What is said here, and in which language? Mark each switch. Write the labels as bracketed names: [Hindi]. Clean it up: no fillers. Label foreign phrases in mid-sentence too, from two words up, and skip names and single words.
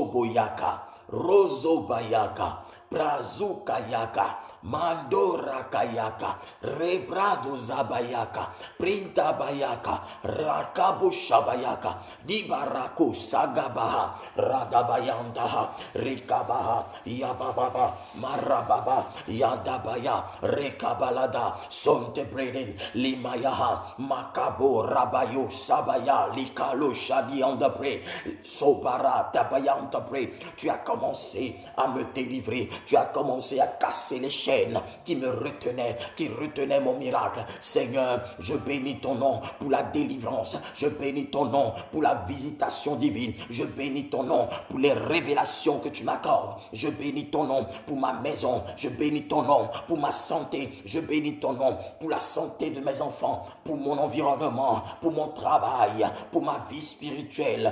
[French] boyaka rozo bayaka brazuka yaka mandora kayaka rebrado zabayaka printa bayaka rakabu shabayaka dibarako sagabaha radabayandaha rikabaha yababa marababa yandabaya rekabalada sonte breden limayaha makabo rabayo sabaya likalo shabianda pre sobara tabayanda pre. Tu as commencé à me délivrer, tu as commencé à casser les chaînes qui me retenaient mon miracle. Seigneur, je bénis ton nom pour la délivrance, je bénis ton nom pour la visitation divine, je bénis ton nom pour les révélations que tu m'accordes, je bénis ton nom pour ma maison, je bénis ton nom pour ma santé, je bénis ton nom pour la santé de mes enfants, pour mon environnement, pour mon travail, pour ma vie spirituelle.